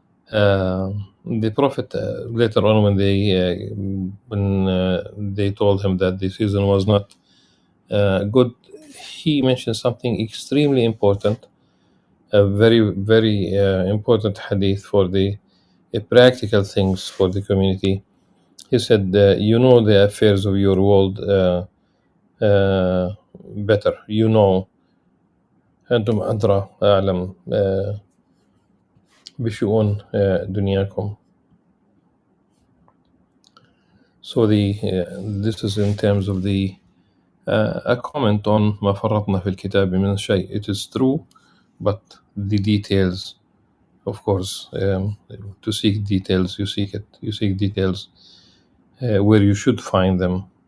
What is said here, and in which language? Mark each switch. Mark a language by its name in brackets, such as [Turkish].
[English] The Prophet later on, when they told him that the season was not good, he mentioned something extremely important, a very important hadith for the practical things for the community. He said, "You know the affairs of your world better. You know, [Arabic] أنتم أدرى أعلم بشؤون دنياكم." [English] So this is in terms of the a comment on [Arabic] ما فرطنا في الكتاب من شيء. [English] It is true, but the details, of course, to seek details, you seek details where you should find them.